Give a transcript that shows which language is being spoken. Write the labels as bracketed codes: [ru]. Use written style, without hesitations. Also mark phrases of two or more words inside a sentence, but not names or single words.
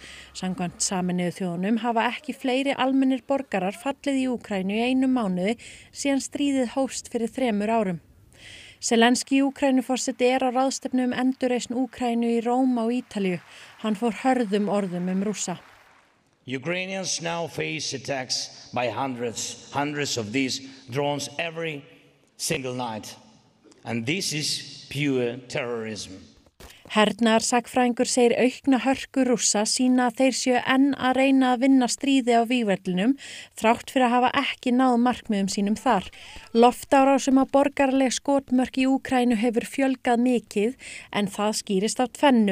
[is] Samkvæmt Sameinuðu þjóðunum hafa ekki fleiri almennir borgarar fallið í Úkraínu í 1 mánuði síðan stríðið hófst fyrir 3 árum. Zelenski Úkraínuforseti á ráðstefnu endurreisn Úkraínu í Róm á Ítalíu. Hann fór hörðum orðum Rússa. [en] Ukrainians now face attacks by hundreds of these drones every single night. And this is pure terrorism. [is] Hernaðarsagnfræðingur segir aukna hörku Rússa sýna að þeir séu enn að reyna að vinna stríði á vígvellinum þrátt fyrir að hafa ekki náð markmiðum sínum þar. Loftárásum á borgaraleg skotmörk í Úkraínu hefur fjölgað mikið en það skýrist af tvennu.